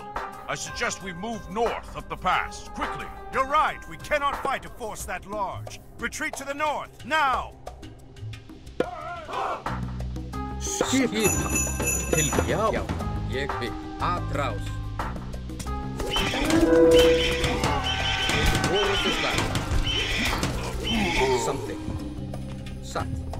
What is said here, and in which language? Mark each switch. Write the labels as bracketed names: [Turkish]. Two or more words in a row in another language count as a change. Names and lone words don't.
[English] I suggest we move north up the pass, quickly. You're right, we cannot fight a force that large. Retreat to the north, now! [Icelandic] Skipa. Tilbúið, já. Ég vil. Atrás. Orrustuslag. Samþykkt. Satt.